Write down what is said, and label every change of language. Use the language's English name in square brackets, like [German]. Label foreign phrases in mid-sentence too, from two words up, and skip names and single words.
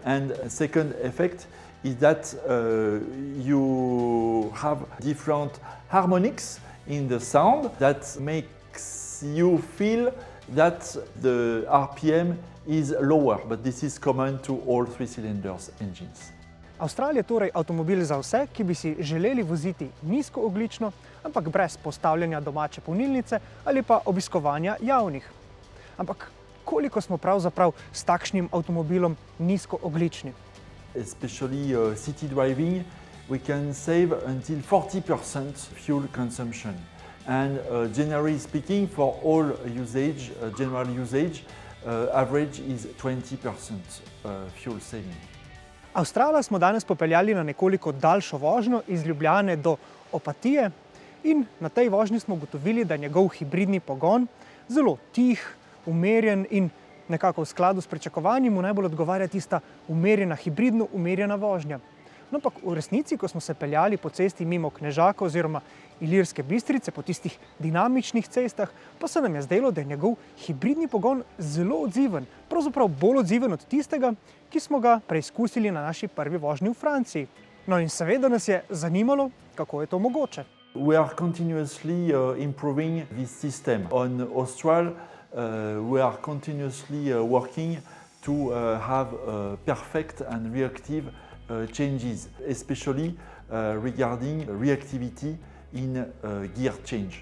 [English] And a second effect is that you have different harmonics in the sound that makes you feel that the RPM is lower, but this is common to all three cylinders engines. [Slovenian] Austral je torej avtomobil za vse, ki bi si želeli voziti nizkoogljično, ampak brez postavljanja domače polnilnice ali pa obiskovanja javnih. Ampak koliko smo pravzaprav s takšnim avtomobilom nizkoogljični? [English] Especially city driving, we can save until 40% fuel consumption. And generally speaking, for all usage, general usage, average is 20% fuel saving. [Slovenian] Australa smo danes popeljali na nekoliko daljšo vožnjo iz Ljubljane do Opatije in na tej vožnji smo ugotovili, da njegov hibridni pogon zelo tih, umerjen in nekako v skladu s pričakovanji mu najbolj odgovarja tista umerjena, hibridno umerjena vožnja. No, ampak v resnici, ko smo se peljali po cesti mimo Knežaka oziroma Ilirske Bistrice, po tistih dinamičnih cestah, pa se nam je zdelo, da je njegov hibridni pogon zelo odziven, pravzaprav bolj odziven od tistega, ki smo ga preizkusili na naši prvi vožnji v Franciji. No in seveda nas je zanimalo, kako je to mogoče. [English] We are continuously improving this system. On Austral, we are continuously working to have perfect and reactive changes, especially regarding reactivity in gear change.